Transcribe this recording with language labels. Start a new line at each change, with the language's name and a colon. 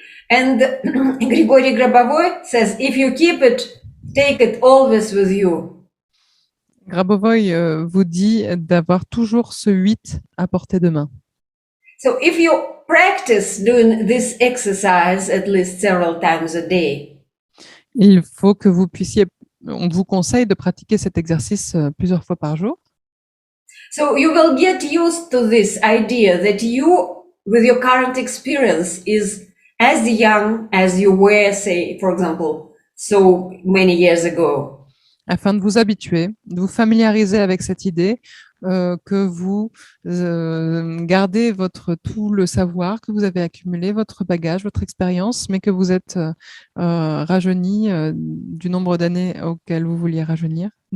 English: And Grigory Grabovoy says, if you keep it, take it always with you.
French: Grabovoy vous dit d'avoir toujours ce 8 à portée de main.
English: So if you practice doing this exercise at least several times a day,
French: Il faut que on vous conseille de pratiquer cet exercice plusieurs fois par jour.
English: so you will get used to this idea that you, with your current experience, is as young as you were, say, for example, so many years ago.
French: Afin de vous habituer, de vous familiariser avec cette idée que vous gardez tout le savoir que vous avez accumulé, votre bagage, votre expérience, mais que vous êtes rajeuni du nombre d'années duquel vous vouliez rajeunir.